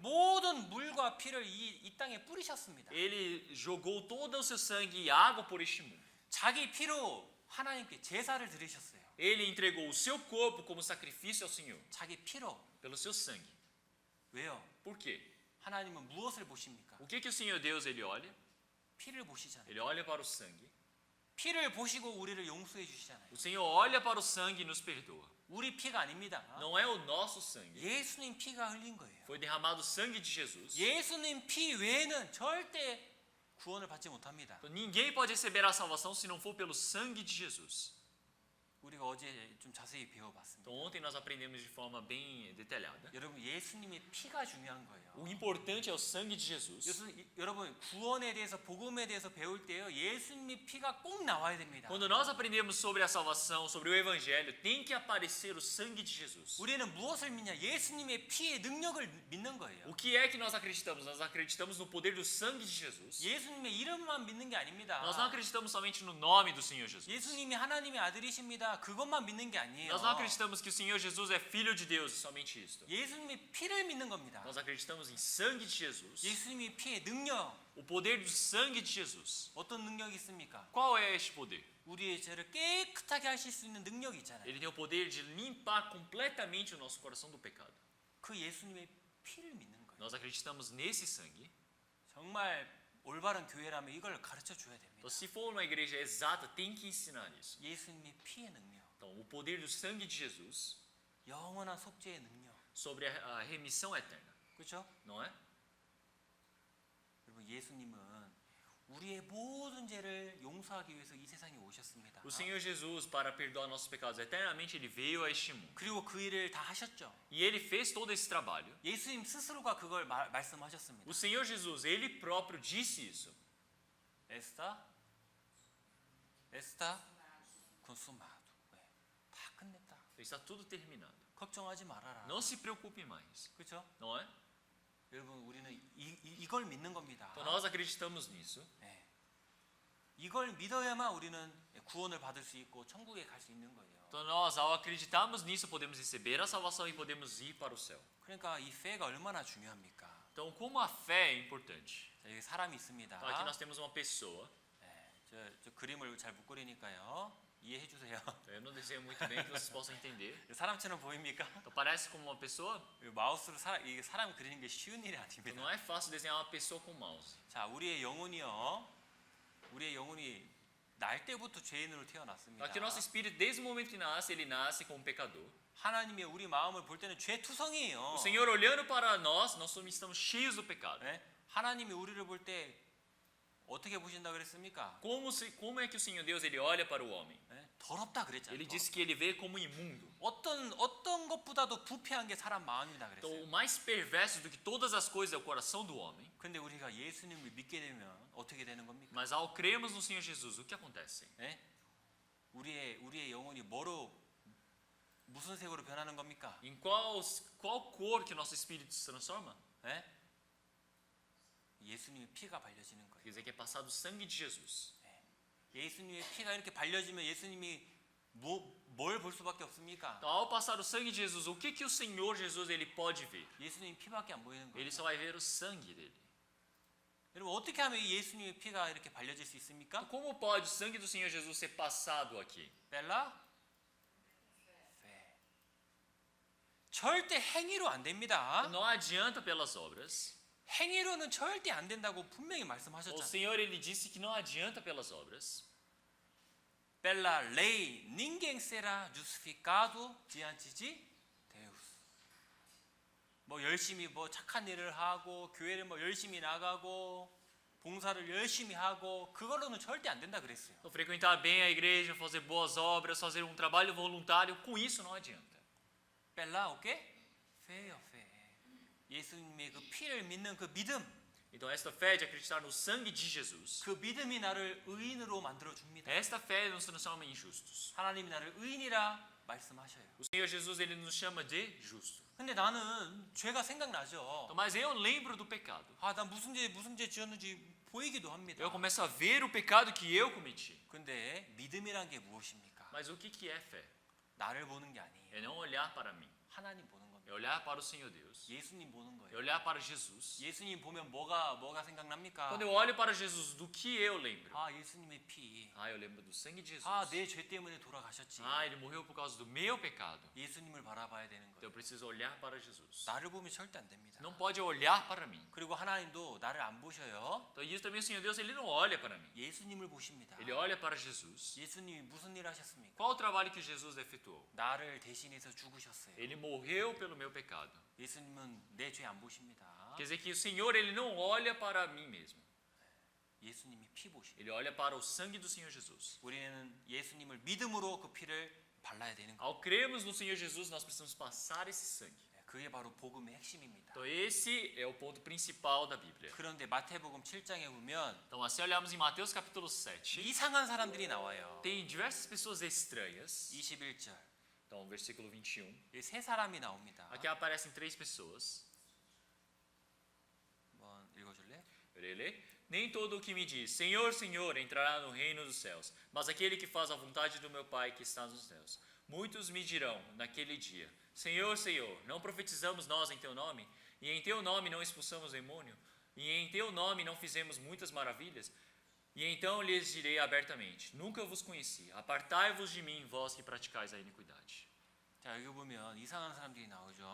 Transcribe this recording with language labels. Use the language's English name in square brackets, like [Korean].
[Korean] 모든 물과 피를 이 땅에 뿌리셨습니다. [Portuguese] Ele jogou todo o seu sangue e água por este mundo. [Korean] 자기 피로 하나님께 제사를 드리셨어요. [Portuguese] Ele entregou o seu corpo como sacrifício ao Senhor, [Korean] 자기 피로. [Portuguese] pelo seu sangue. [Korean] 왜요? [Portuguese] Por quê? [Korean] 하나님은 무엇을 보십니까? [Portuguese] O que o Senhor Deus ele olha? [Korean] 피를 보시잖아요. [Portuguese] Ele olha para o sangue. [Korean] 피를 보시고 우리를 용서해 주시잖아요. [Portuguese] O Senhor olha para o sangue e nos perdoa. [Korean] 우리 피가 아닙니다. [Portuguese] Não é o nosso sangue. [Korean] 예수님 피가 흘린 거예요. [Portuguese] Foi derramado o sangue de Jesus. [Korean] 예수님 피 외에는 절대 구원을 받지 못합니다. [Portuguese] Então, ninguém pode receber a salvação se não for pelo sangue de Jesus. [Korean] 우리가 어제 좀 자세히 배워봤습니다. [Portuguese] Então ontem nós aprendemos de forma bem detalhada. [Korean] 여러분 예수님의 피가 중요한 거예요. [Portuguese] O importante é o sangue de Jesus. [Korean] 여러분 구원에 대해서 복음에 대해서 배울 때요 예수님의 피가 꼭 나와야 됩니다. [Portuguese] Quando nós aprendemos sobre a salvação, sobre o evangelho, tem que aparecer o sangue de Jesus. [Korean] 우리는 무엇을 믿냐? 예수님의 피의 능력을 믿는 거예요. [Portuguese] O que é que nós acreditamos? Nós acreditamos no poder do sangue de Jesus. [Korean] 예수님의 이름만 믿는 게 아닙니다. [Portuguese] Nós não acreditamos somente no nome do Senhor Jesus. [Korean] 예수님이 하나님의 아들이십니다. 그것만 믿는 게 아니에요. [Portuguese] Nós não acreditamos que o Senhor Jesus é filho de Deus, somente isto. [Korean] 예수님의 피를 믿는 겁니다. [Portuguese] Nós acreditamos em sangue de Jesus. [Korean] 예수님의 피의 능력 [Portuguese] O poder do sangue de Jesus. [Korean] 어떤 능력이 있습니까? [Portuguese] Qual é este poder? [Korean] 우리의 죄를 깨끗하게 하실 수 있는 능력이 있잖아요. [Portuguese] Ele tem o poder de limpar completamente o nosso coração do pecado. [Korean] 그 예수님의 피를 믿는 거예요. [Portuguese] Nós acreditamos nesse sangue. [Korean] 정말 올바른 교회라면 이걸 가르쳐 줘야 됩니다. [Portuguese] Então, se for uma igreja exata, tem que ensinar isso. [Korean] 예수님의 피의 능력, [Portuguese] Então, o poder do sangue de Jesus [Korean] 영원한 속죄의 능력, [Portuguese] sobre a remissão eterna, [Korean] 그렇죠? [Portuguese] não é? [Korean] 여러분 예수님은 우리의 모든 죄를 용서하기 위해서 이 세상에 오셨습니다. [Portuguese] O Senhor Jesus, para perdoar nossos pecados eternamente, ele veio a este mundo. [Korean] 그리고 그 일을 다 하셨죠. [Portuguese] E ele fez todo esse trabalho. [Korean] 예수님 스스로가 그걸 말씀하셨습니다. [Portuguese] O Senhor Jesus, ele próprio disse isso. 에스타 콘수마도. [Korean] 다 끝냈다. [Portuguese] Está tudo terminado. [Korean] 걱정하지 말아라. [Portuguese] Não se preocupe mais, [Korean] 그렇죠? [Portuguese] não é? [Korean] 여러분 우리는 이걸 믿는 겁니다. [Portuguese] Então nós acreditamos nisso. [Korean] 네. 이걸 믿어야만 우리는 구원을 받을 수 있고 천국에 갈 수 있는 거예요. [Portuguese] Então nós, ao acreditarmos nisso, podemos receber a salvação e podemos ir para o céu. [Korean] 그러니까 이 fe가 얼마나 중요합니까? [Portuguese] Então, como a fé é importante? [Korean] 자, 여기 사람이 있습니다. [Portuguese] Então, aqui nós temos uma pessoa. [Korean] 네, 저 그림을 잘 못 그리니까요. 이해해 주세요. [Portuguese] Eu não desejo muito bem que vocês possam entender. [Korean] 사람처럼 보입니까? [Portuguese] Então, parece como uma pessoa. [Korean] 마우스로 이게 사람 그리는 게 쉬운 일이 [Portuguese] Então, [Korean] 아닙니다. [Portuguese] não é fácil desenhar uma pessoa com mouse. [Korean] 자, 우리의 영혼이 날 때부터 죄인으로 태어났습니다. [Portuguese] Aqui o nosso espírito, desde o momento que nasce, ele nasce como pecador. [Korean] 하나님의 우리 마음을 볼 때는 죄 투성이에요. [Portuguese] O Senhor olhando para nós estamos cheios do pecado. [Korean] 네? 하나님이 우리를 볼 때 어떻게 보신다 그랬습니까? [Portuguese] Como é que o Senhor Deus ele olha para o homem? [Korean] 네? 더럽다 그랬잖아요. [Portuguese] Ele disse que ele vê como imundo. [Korean] 어떤 것보다도 부패한 게 사람 마음이다 [Portuguese] Então, [Korean] 그랬어요. [Portuguese] o mais perverso do que todas as coisas é o coração do homem. [Korean] 근데 우리가 예수님을 믿게 되면 어떻게 되는 겁니까? [Portuguese] Mas ao crermos no Senhor Jesus, o que acontece? [Korean] 네? 우리의 영혼이 무슨 색으로 변하는 겁니까? [Portuguese] Em qual cor que o nosso espírito se transforma? [Korean] 네? 예수님의 피가 발려지는 거예요. [Portuguese] Quer dizer que é passado o sangue de Jesus. [Korean] 예수님의 피가 이렇게 발려지면 예수님이 뭘 볼 수밖에 없습니까? [Portuguese] Então, ao passar o sangue de Jesus, o que o Senhor Jesus ele pode ver? [Korean] 예수님 피밖에 안 보이는 거예요. [Portuguese] Ele só vai ver o sangue dele. [Korean] 여러분 어떻게 하면 이 예수님의 피가 이렇게 발려질 수 있습니까? [Portuguese] Como pode o sangue do Senhor Jesus ser passado aqui? [Korean] 벨라? 네. 절대 행위로 안 됩니다. [Portuguese] Não adianta pelas obras. [Korean] 행위로는 절대 안 된다고 분명히 [Portuguese] O [Korean] 말씀하셨잖아요. [Portuguese] Senhor ele disse que não adianta pelas obras. 벨라 레이 ninguém será justificado diante de Deus. [Korean] 뭐 열심히 뭐 착한 일을 하고 교회를 뭐 열심히 나가고 봉사를 열심히 하고 그걸로는 절대 안 된다 그랬어요. [Portuguese] Então, frequentar bem a igreja, fazer boas obras, fazer um trabalho voluntário, com isso não adianta. 벨라 오케이? 페요 페. [Korean] 예수님의 그 피를 믿는 그 믿음, [Portuguese] Então, esta fé de acreditar no sangue de Jesus, [Korean] 그 믿음이 나를 의인으로 만들어 줍니다. [Portuguese] esta fé nos transforma em justos. [Korean] 하나님이 나를 의인이라 말씀하셔요. [Portuguese] O Senhor Jesus ele nos chama de justo. [Korean] 근데 나는 죄가 생각나죠. [Portuguese] Então, mas eu lembro do pecado. [Korean] 아, 나 무슨 죄 지었는지 보이기도 합니다. [Portuguese] Eu começo a ver o pecado que eu cometi. [Korean] 근데 믿음이란 게 무엇입니까? [Portuguese] Mas o que é fé? [Korean] 나를 보는 게 아니에요. [Portuguese] É não olhar para mim. [Korean] 하나님 보는 겁니다. [Portuguese] É olhar para o Senhor Deus. [Korean] 예수님 보는 [Portuguese] É [Korean] 거예요. [Portuguese] olhar para Jesus. [Korean] 예수님 보면 뭐가 생각납니까? [Portuguese] Quando eu olho para Jesus, do que eu lembro? [Korean] 아, 예수님의 피. [Portuguese] Ah, eu lembro do sangue de Jesus. [Korean] 아, 내 죄 때문에 돌아가셨지. [Portuguese] Ah, ele morreu por causa do meu pecado. [Korean] 예수님을 바라봐야 되는 [Portuguese] Então eu preciso olhar para Jesus. [Korean] 나를 보면 절대 안 됩니다. [Portuguese] Não pode olhar para mim. [Korean] 그리고 하나님도 나를 안 보셔요. [Portuguese] Então isso também o Senhor Deus, ele não olha para mim. [Korean] 예수님을 보십니다. [Portuguese] Ele olha para Jesus. [Korean] 예수님이 무슨 일 하셨습니까? [Portuguese] Qual o trabalho que Jesus efetuou? [Korean] 나를 대신해서 죽으셨어요. [Portuguese] Ele morreu pelo meu pecado. [Korean] 예수님은 내 죄 안 보십니다. [Portuguese] Quer dizer que o Senhor, ele não olha para mim mesmo. [Korean] 예수님이 피 보십니다. [Portuguese] Ele olha para o sangue do Senhor Jesus. [Korean] 우리는 예수님을 믿음으로 그 피를 발라야 되는 거예요. [Portuguese] Ao crermos no Senhor Jesus, nós precisamos passar esse sangue. [Korean] 그게 바로 복음의 핵심입니다. [Portuguese] Então esse é o ponto principal da Bíblia. [Korean] 그런데 마태복음 7장에 보면 [Portuguese] Então assim olhamos em Mateus capítulo 7, [Korean] 이상한 사람들이 나와요. [Portuguese] tem diversas pessoas estranhas. [Korean] 21절. [Portuguese] Então versículo 21. [Korean] 세 사람이 나옵니다. [Portuguese] Aqui aparecem três pessoas. [Korean] 한번 읽어줄래? [Portuguese] Ele, nem todo o que me diz, Senhor, Senhor, entrará no reino dos céus, mas aquele que faz a vontade do meu Pai que está nos céus. Muitos me dirão naquele dia, Senhor, Senhor, não profetizamos nós em teu nome? E em teu nome não expulsamos demônio? E em teu nome não fizemos muitas maravilhas? E então lhes direi abertamente, nunca vos conheci, apartai-vos de mim, vós que praticais a iniquidade. [Korean] 자, 여기 보면 이상한 사람들이 나오죠.